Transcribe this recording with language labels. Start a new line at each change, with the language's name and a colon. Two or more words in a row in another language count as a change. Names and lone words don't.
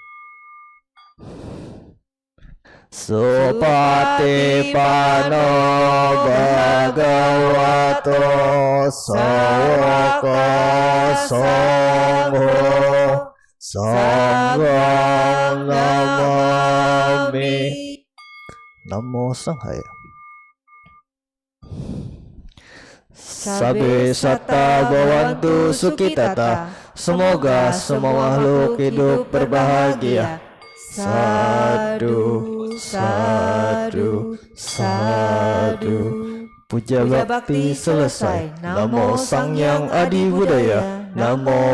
Pali: Supatipano Bhagavato Sawaka Sangho, Sanghang Namami. Namo Sanghaya. Sabe sata bhavantu sukhitata.
Indonesian: Semoga semua makhluk hidup berbahagia.
Pali: Sadu, sadu, sadu.
Indonesian: Puja bakti selesai.
Pali: Namo Sang Hyang Adi Budaya.